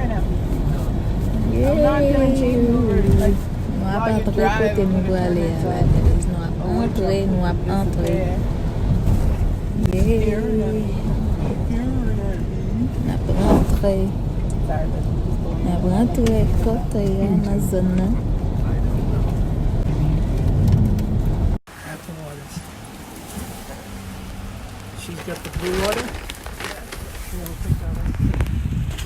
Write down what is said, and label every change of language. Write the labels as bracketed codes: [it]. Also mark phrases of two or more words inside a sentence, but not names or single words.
[ht] Nou ap antre kote nou do ale. Nou ap antre. Nou ap antre kote nan zon nan. [en] She's got the blue water. You want to pick that up?